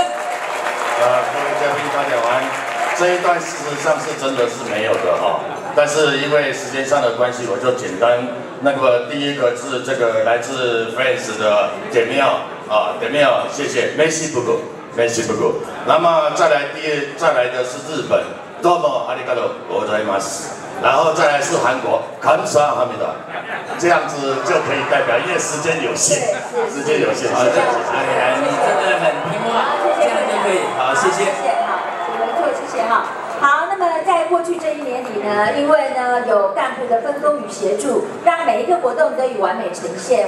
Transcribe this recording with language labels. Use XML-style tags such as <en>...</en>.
<zh>各位嘉宾大家晚安。这一段事实上是真的是没有的哈，但是因为时间上的关系，我就简单那个第一个是这个来自 France 的点妙啊，点妙，谢谢 ，</zh> <fr>Merci beaucoup，Merci beaucoup。</fr> <zh>那么再来的是日本，</zh> <ja>どうもありがとうございます。</ja> <zh>然后再来是韩国，</zh> <ko>감사합니다。</ko> <zh>这样子就可以代表，因为时间有限，时间有限。好，谢谢。哎呀，你真的很听话，这样就可以。好，谢谢。谢谢哈。好，那么在过去这1年里呢，因为呢有干部的分工与协助，让每一个活动得以完美呈现。</zh>